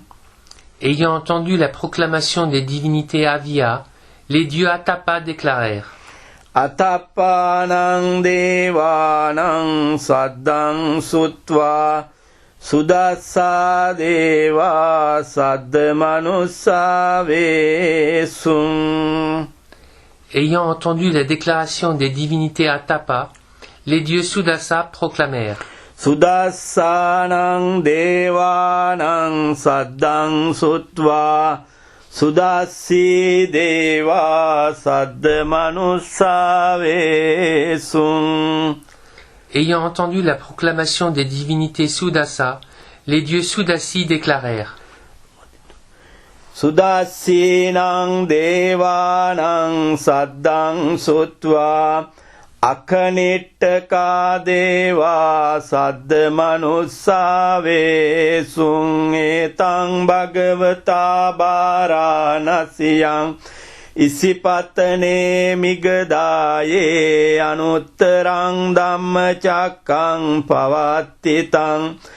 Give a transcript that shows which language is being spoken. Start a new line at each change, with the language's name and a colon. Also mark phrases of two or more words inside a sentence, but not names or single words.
French: Ayant entendu la proclamation des divinités Avia, les dieux Atapa déclarèrent:
Pali: අතප්පානං දේවානං සද්දං සුත්වා සුදස්සා දේවා සද්ද මනුස්සා වේසුං
French: Ayant entendu la déclaration des divinités Atapa, les dieux Sudasa proclamèrent:
Pali: සුදස්සානං දේවානං සද්දං සුත්වා සුදස්සී දේවා සද්ද මනුස්සා වේසුං
French: Ayant entendu la proclamation des divinités Sudasa, les dieux Sudasi déclarèrent:
Pali: සුදස්සීනං දේවානං සද්දං සුත්වා අකනිට්ඨකා දේවා සද්ද මනුස්සා වේසුං ඒතං භගවතා බාරාණසියං ඉසිපතනේ මිගදායේ අනුත්තරං ධම්මචක්කං පවත්තිතං